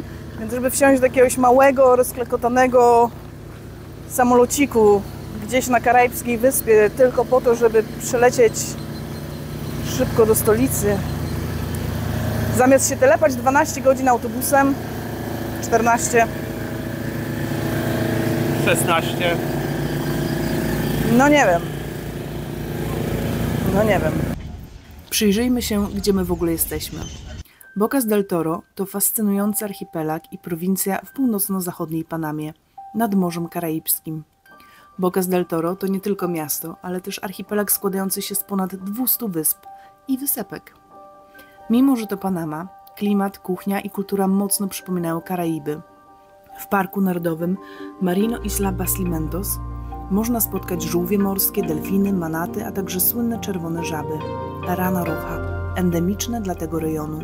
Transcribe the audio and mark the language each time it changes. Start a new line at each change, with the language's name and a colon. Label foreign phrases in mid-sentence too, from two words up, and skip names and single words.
Polish: Więc żeby wsiąść do jakiegoś małego, rozklekotanego samolociku gdzieś na karaibskiej wyspie tylko po to, żeby przelecieć szybko do stolicy, zamiast się telepać 12 godzin autobusem, 14. 16. No nie wiem. No nie wiem. Przyjrzyjmy się, gdzie my w ogóle jesteśmy. Bocas del Toro to fascynujący archipelag i prowincja w północno-zachodniej Panamie, nad Morzem Karaibskim. Bocas del Toro to nie tylko miasto, ale też archipelag składający się z ponad 200 wysp i wysepek. Mimo że to Panama, klimat, kuchnia i kultura mocno przypominają Karaiby. W Parku Narodowym Marino Isla Baslimentos można spotkać żółwie morskie, delfiny, manaty, a także słynne czerwone żaby,
Spanish: rana rocha,
Polish: endemiczne dla tego rejonu.